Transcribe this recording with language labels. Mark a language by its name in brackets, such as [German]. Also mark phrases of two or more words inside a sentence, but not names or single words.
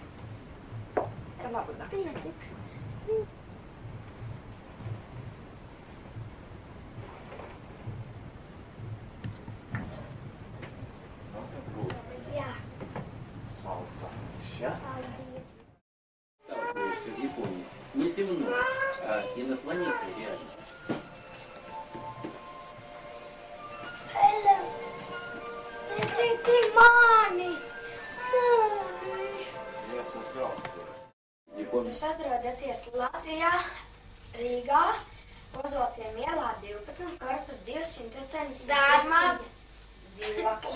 [Latvian] Ar labu nakti. Pietiks. Jā. Salsa. Paldies. [Russian] Что в Японии не земной, а инопланетный реально. [English] Hello. [Latvian] Tēti mani. Jūs atrodaties Latvijā, Rīgā, Ozolciem ielā 12, korpus 280. Dārmā dzīvokli.